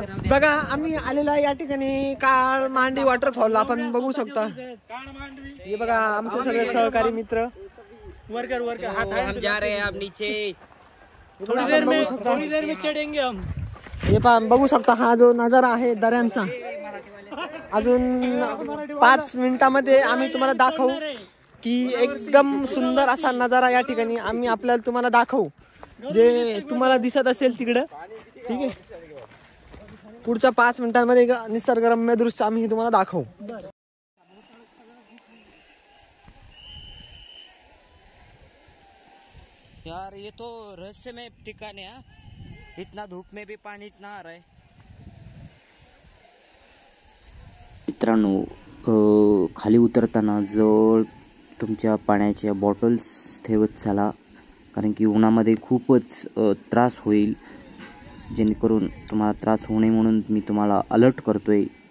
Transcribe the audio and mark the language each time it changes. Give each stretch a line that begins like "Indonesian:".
Marathi: बघा आम्ही आलेलो आहे या ठिकाणी कालमांडी वॉटरफॉल। आपण बघू शकता, हे बघा आमचे सगळे सहकारी मित्र वर्कर
Hindi: हम जा रहे हैं अब नीचे, थोड़ी देर में चढ़ेंगे हम।
Marathi: हे पहा बघू शकता, हा जो नजारा आहे दऱ्यांचा, अजून 5 मिनिटांमध्ये आम्ही तुम्हाला दाखवू की एकदम सुंदर असा नजारा या ठिकाणी आम्ही आपल्याला तुम्हाला दाखवू, जे तुम्हाला दिसत असेल तिकडं। ठीक आहे, पुढच्या 5 मिनिटांमध्ये निसर्गरम्य दृश्य आम्ही तुम्हाला दाखवू।
Hindi: यार ये तो रहस्यमय
Marathi: ठिकाण
Hindi: है, इतना धूप में भी पानी इतना आ रहा है।
Marathi: मित्रांनो, खाली उतरताना जवळ तुमच्या पाण्याच्या बॉटल्स ठेवत चला, कारण की उन्हामध्ये खूपच त्रास होईल। जेणेकरून तुम्हाला त्रास होऊ नये म्हणून मी तुम्हाला अलर्ट करतोय।